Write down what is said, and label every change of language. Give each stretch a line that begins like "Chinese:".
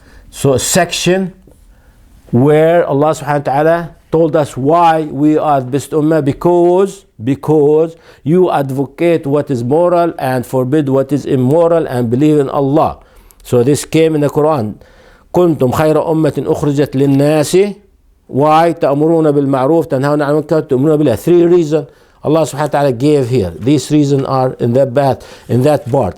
English: So section where Allah subhanahu wa ta'ala told us why we are the best ummah, because you advocate what is moral and forbid what is immoral and believe in Allah. So this came in the Quran.
Arabic: كنتم خير أمة أخرجت للناس.
English: Why?
Arabic: تأمرون بالمعروف تنهون عن المنكر تؤمنون بالله.
English: 3 reasons Allah subhanahu wa ta'ala gave here. These reasons are in that part.